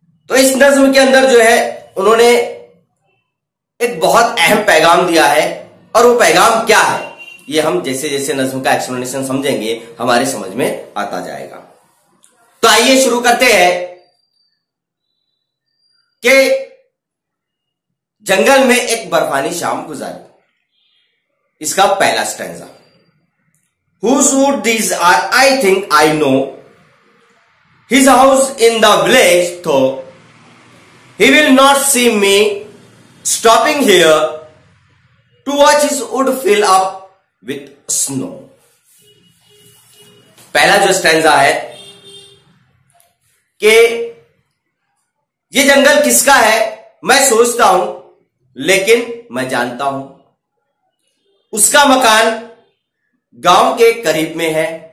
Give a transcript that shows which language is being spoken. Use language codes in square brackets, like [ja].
[hi] तो इस नज्म के अंदर जो है उन्होंने एक बहुत अहम पैगाम दिया है और वो पैगाम क्या है ये हम जैसे जैसे नज्म का एक्सप्लेनेशन समझेंगे हमारे समझ में आता जाएगा। तो आइए शुरू करते हैं कि जंगल में एक बर्फानी शाम गुजारी। इसका पहला stanza, [en] Whose wood these are, I think I know. His house in the village, though he will not see me stopping here to watch his wood fill up with snow. [hi] पहला जो स्टैंजा है कि ये जंगल किसका है मैं सोचता हूं, लेकिन मैं जानता हूं उसका मकान गांव के करीब में है।